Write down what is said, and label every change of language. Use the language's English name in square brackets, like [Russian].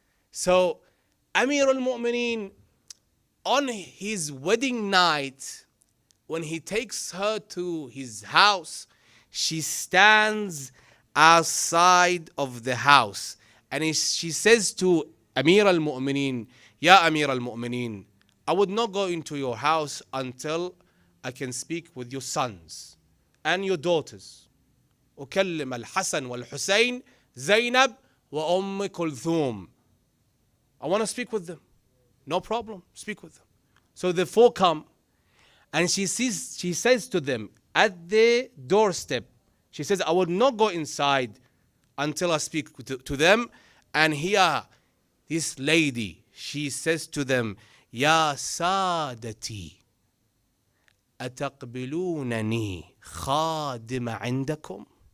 [English] So Amir al-Mu'mineen, on his wedding night, when he takes her to his house, she stands outside of the house. And she says to Amir al-Mu'mineen, Ya Amir al-Mu'mineen, I would not go into your house until I can speak with your sons and your daughters. [Arabic] أكلم الحسن والحسين زينب وأم كلثوم. [English] I want to speak with them. No problem, speak with them. So the 4 come, and she says to them at the doorstep, she says, I will not go inside until I speak to them. And here, this lady, she says to them, Ya Sadati, [Arabic] أتقبلونني خادم عندكم?